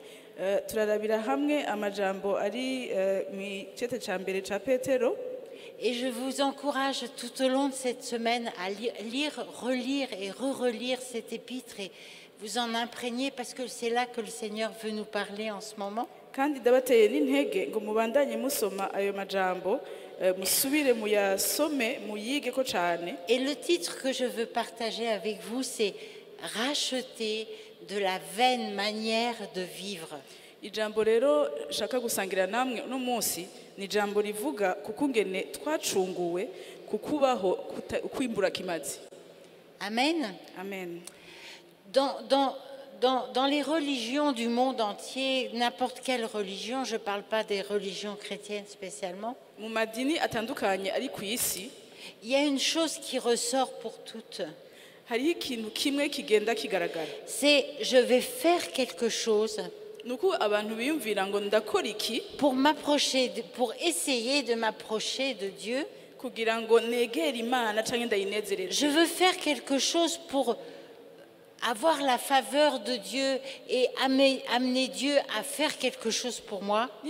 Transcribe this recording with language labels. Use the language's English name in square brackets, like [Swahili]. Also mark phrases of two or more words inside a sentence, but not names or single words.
[French] Et je vous encourage tout au long de cette semaine à lire, relire et re-relire cette épître et vous en imprégner parce que c'est là que le Seigneur veut nous parler en ce moment. Et le titre que je veux partager avec vous, c'est « Racheter de la vaine manière de vivre ». [Rundi] Ijambo rero shaka gusangira namwe no munsi ni jambo rivuga kukungene twacunguwe kukubaho kwimbura kimazi. Amen. Amen. [French] Dans les religions du monde entier, n'importe quelle religion, je ne parle pas des religions chrétiennes spécialement, [Rundi] mu madini atandukanye ari ku isi, [French] il y a une chose qui ressort pour toutes. [Rundi] Hari ikintu kimwe kigenda kigaragara. [French] C'est je vais faire quelque chose pour m'approcher, pour essayer de m'approcher de Dieu. Je veux faire quelque chose pour avoir la faveur de Dieu et amener Dieu à faire quelque chose pour moi.